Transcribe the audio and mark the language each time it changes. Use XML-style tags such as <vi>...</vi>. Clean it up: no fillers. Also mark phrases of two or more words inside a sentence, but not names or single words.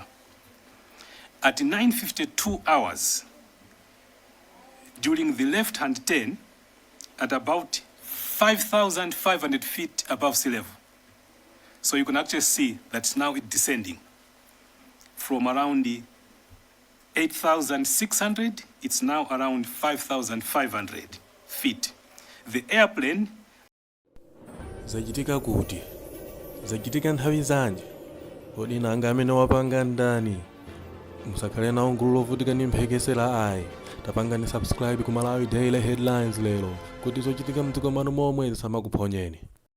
<en>At 9:52 hours, during the left-hand turn, at about 5,500 feet above sea level, So you can actually see that now it's descending from around 8,600, it's now around 5,500 feet. The airplane.</en> <ny>Zachitika kuti? Zachitika nthawi zanji? Kodi nanga amene wapanga ndani? Musakhale nawo gulu lovutika ndi mphekesera ayi. Tapangani subscribe ku Malawi Daily Headlines lero kuti zochitika mdziko mwanu momwe zisamakuphonyeni.</ny>